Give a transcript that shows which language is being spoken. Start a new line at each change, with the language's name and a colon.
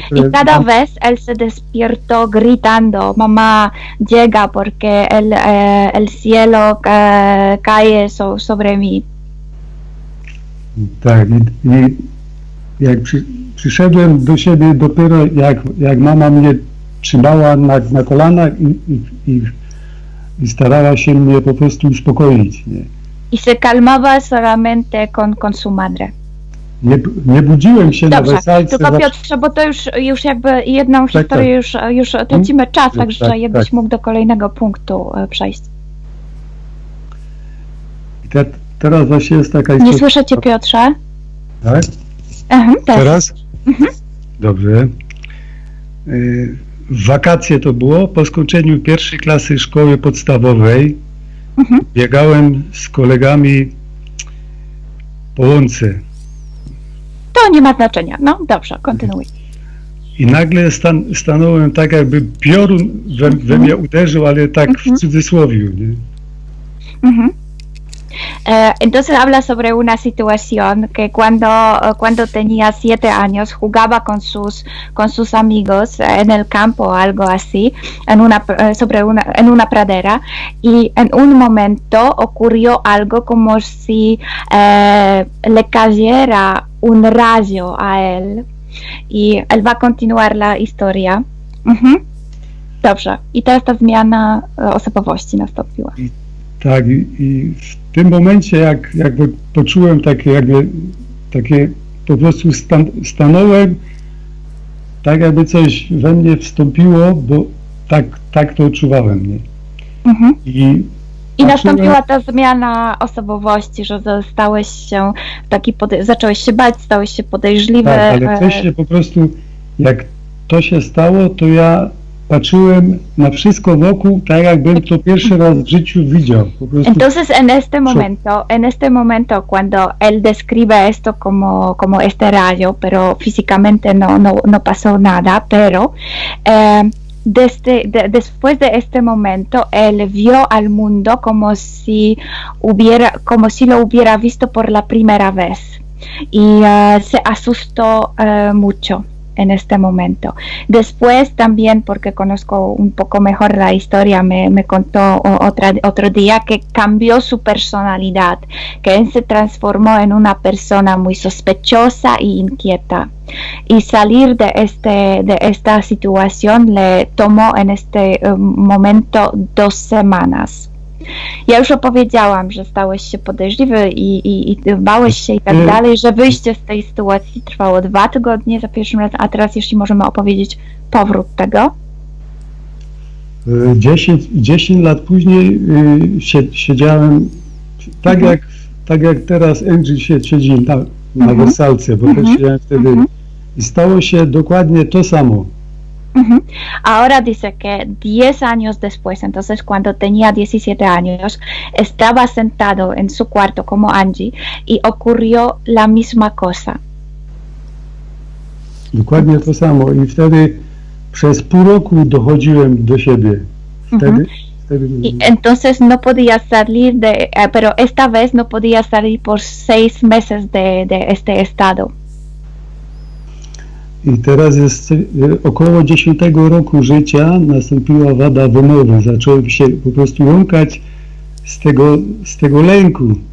Spanish: Y cada vez él se despertó gritando: mamá, llega porque el cielo cae sobre mí.
Polish: Tak, i jak przyszedłem do siebie dopiero jak mama mnie trzymała na kolanach i starała się mnie po prostu uspokoić, nie?
Spanish: Y se calmaba solamente con su madre.
Polish: Nie budziłem się na weselce. Tylko Piotrze, bo to już jakby jedną historię już tracimy czas, także jakbyś mógł do kolejnego punktu przejść. I teraz właśnie jest taka Nie słyszę Cię, Piotrze. Tak? Teraz? Dobrze. W wakacje to było, po skończeniu 1. klasy szkoły podstawowej. Biegałem z kolegami po łące. To nie ma znaczenia. No dobrze, kontynuuj. I nagle stanąłem tak, jakby piorun we mnie uderzył, ale tak w cudzysłowiu. Nie?
Spanish: Entonces habla sobre una situación que cuando tenía 7 años jugaba con sus amigos en el campo o algo así, en una pradera, y en un momento ocurrió algo como si le cayera un rayo a él, y él va a continuar la historia.
Polish: Dobrze. I teraz ta zmiana osobowości nastąpiła. Tak, i w tym momencie jakby poczułem takie po prostu stanąłem, tak jakby coś we mnie wstąpiło, bo tak to odczuwałem, nie? I nastąpiła ta zmiana osobowości, że stałeś się zacząłeś się bać, stałeś się podejrzliwy. Tak, ale coś się po prostu, jak to się stało, to ja patrzyłem na wszystko wokół, tak jakbym to pierwszy raz w życiu widział. Po prostu.
Spanish: Entonces en este momento cuando él describe esto como este rayo, pero físicamente no pasó nada, pero después de este momento, él vio al mundo como si lo hubiera visto por la primera vez y se asustó mucho en este momento. Después también, porque conozco un poco mejor la historia, me contó otro día que cambió su personalidad, que él se transformó en una persona muy sospechosa e inquieta. Y salir de esta situación le tomó en este momento 2 semanas.
Polish: Ja już opowiedziałam, że stałeś się podejrzliwy i bałeś się i tak dalej, że wyjście z tej sytuacji trwało 2 tygodnie za pierwszym razem, a teraz jeśli możemy opowiedzieć powrót tego. 10 lat później siedziałem tak jak teraz Angie siedzi na wersalce, bo też siedziałem wtedy i stało się dokładnie to samo.
Spanish: Ahora dice que 10 años después, entonces cuando tenía 17 años, estaba sentado en su cuarto como Angie y ocurrió la misma cosa.
Polish: Dokładnie to samo i wtedy przez pół roku dochodziłem do siebie.
Spanish: Y entonces no podía salir pero esta vez no podía salir por 6 meses de este estado.
Polish: I teraz jest około 10 roku życia, nastąpiła wada wymowy. Zacząłem się po prostu jąkać z tego lęku.